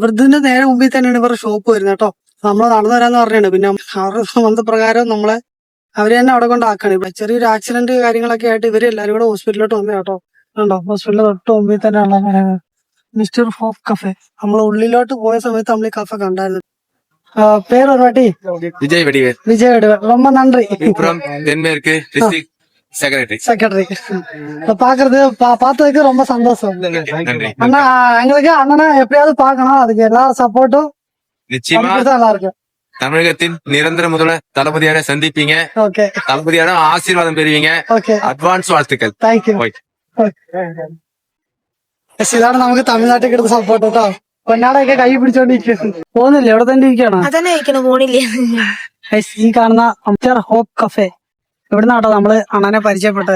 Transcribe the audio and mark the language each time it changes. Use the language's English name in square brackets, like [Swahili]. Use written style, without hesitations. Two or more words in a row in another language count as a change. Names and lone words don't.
[Malayalam] ഇവിടുത്തെ നേരെ മുമ്പിൽ തന്നെയാണ് ഇവരുടെ ഷോപ്പ് വരുന്നത് കേട്ടോ. നമ്മള് നടന്നു വരാന്ന് പറഞ്ഞാണ്. പിന്നെ അവരുടെ ബന്ധപ്രകാരം നമ്മളെ അവര് തന്നെ അവിടെ കൊണ്ടാക്കാണ്. ഇവിടെ ചെറിയൊരു ആക്സിഡന്റ് കാര്യങ്ങളൊക്കെ ആയിട്ട് ഇവര് എല്ലാരും കൂടെ ഹോസ്പിറ്റലിലോട്ട് വന്നു കേട്ടോ. ഉണ്ടോ, ഹോസ്പിറ്റലിൽ തൊട്ട് മുമ്പിൽ തന്നെയുള്ള മിസ്റ്റർ ഹോപ്പ് കഫേ. നമ്മൾ ഉള്ളിലോട്ട് പോയ സമയത്ത് നമ്മൾ ഈ കഫേ കണ്ടായിരുന്നു. [Tamil] பேர் ஒரு வாட்டி விஜய் வடிவேல். விஜய் வடிவேல், ரொம்ப நன்றி. விழுப்புரம் தென்மேற்கு [English] district secretary. [Tamil] பாக்குறது பார்த்ததுக்கு ரொம்ப சந்தோஷம். நன்றி. அண்ணா எங்களுக்கு அண்ணனை எப்படியாவது பாக்கணும், அதுக்கு எல்லாரும் சப்போர்ட்டும் நிச்சயமா நல்லா இருக்கு. தமிழகத்தின் நிரந்தர முதல்வர் தளபதியாக சந்திப்பீங்க. ஓகே, தளபதியான ஆசீர்வாதம் பெறுவீங்க. ஓகே, [Malayalam] അഡ്വാൻസ് വാഴ്ത്തുക്കൾ. [English] thank you. [Malayalam] ഇതാണ് നമുക്ക് തമിഴ്നാട്ടിൽ കിട്ടുന്ന സപ്പോർട്ട് കേട്ടോ. പൊന്നാടൊക്കെ കൈ പിടിച്ചോണ്ടിരിക്കുന്നു. പോകുന്നില്ലേ? ഇവിടെ തന്നെ ഇരിക്കണോ? അതന്നെ കഴിക്കണ പോണില്ലേ? ഈ കാണുന്ന അംചർ ഹോപ്പ് കഫേ ഇവിടുന്നാട്ടോ നമ്മള് അണ്ണനെ പരിചയപ്പെട്ടത്.